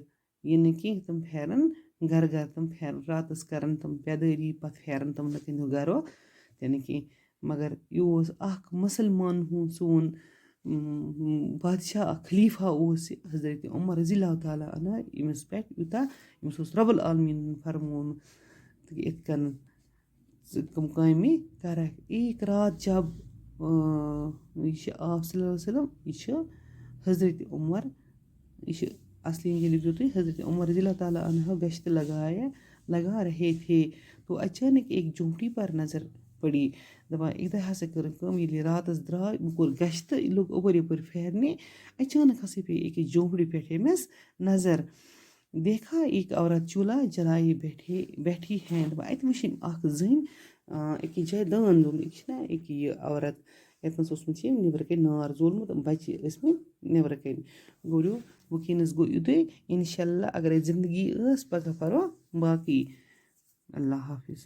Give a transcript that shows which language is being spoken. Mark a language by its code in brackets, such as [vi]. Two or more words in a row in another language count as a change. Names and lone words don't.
[ks] یہِ نہٕ کینٛہہ تِم پھیرن گرٕ تِم پھیرن راتس کرن تِم بیدٲری پتہٕ پھیرن تِم نہٕ کُنہِ گرو تہِ نہٕ کینٛہہ. مگر یہِ اوس اکھ مسلمان ہُنٛد سون بادشاہ اکھ خلیفہ اوس یہِ حضرت عمر [ar] رضی اللہ تعالیٰ عنہ. [ks] ییٚمِس پٮ۪ٹھ یوٗتاہ أمِس اوس رۄب العالمیٖنن فرمومُت تہٕ یِتھ کٔنۍ ژٕ تِم کامہِ کرکھ. [ur] ایک رات جب [ks] یہِ چھِ آپ [ar] صلی اللہ علیہ وسلم [ks] یہِ چھِ حضرت عمر یہِ چھِ اصلی یہِ لیکھزیو تُہۍ [ur] حضرت عمر [ar] رضی اللہ تعالیٰ عنہ [ur] گشت لگا رہے تھے تو اچانک ایک جھونپڑی پر نظر پڑی. [ks] دپان اَکہِ دۄہ ہسا کٔرٕکھ کٲم. ییٚلہِ یہِ راتس درٛاے وۄنۍ کوٚر گشت یہِ لوٚگ اپٲرۍ یپٲرۍ پھیرنہِ. اچانک ہسا پیٚیہِ أکِس جھونپڑی پٮ۪ٹھ أمِس نظر. [ur] دیکھا ایک عورت چولہا جلائے بیٹھی ہے. [ks] دپان اتہِ وٕچھ أمۍ اکھ زٔنۍ أکِس جایہِ دٲن زولمُت. یہِ چھِنہ أکہِ یہِ عورت ییٚتنس اوسمُت چھِ أمۍ نیبرٕ کنہِ نار زولمُت بچہِ ٲسمٕتۍ نیبرٕ کنہِ. گوٚبریو وٕنکیٚنس گوٚو یُتُے. [ar] انشاء اللہ [ks] اگرے زندگی ٲس پگاہ پرو باقٕے. اللہ حافظ.